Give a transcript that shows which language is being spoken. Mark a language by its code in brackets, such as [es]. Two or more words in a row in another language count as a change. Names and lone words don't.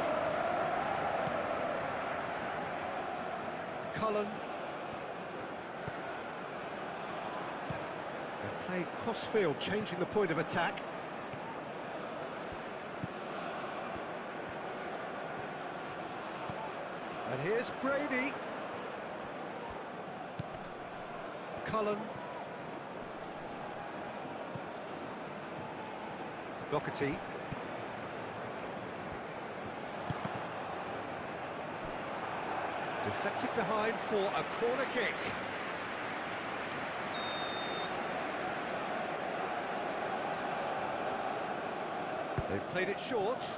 [en] Cullen. Play cross-field, changing the point of attack. And here's Brady. Cullen. Doherty. Deflected behind for a corner kick. They've played it short.